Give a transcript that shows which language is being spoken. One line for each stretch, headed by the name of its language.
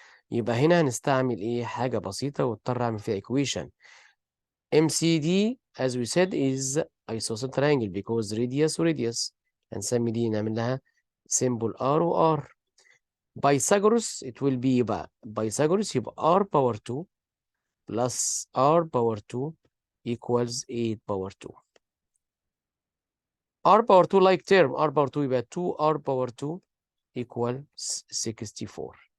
Arabic: يبقى هنا هنستعمل ايه حاجه بسيطه واضطر اعمل فيها equation.
English: MCD as we said is isosceles triangle because radius وراديوس.
Arabic: هنسمي دي نعمل لها symbol R و R.
English: Pythagoras it will be يبقى Pythagoras يبقى R power 2 plus R power 2 equals 8 power 2. R power 2 like term R power 2 يبقى 2R power 2 equal 64.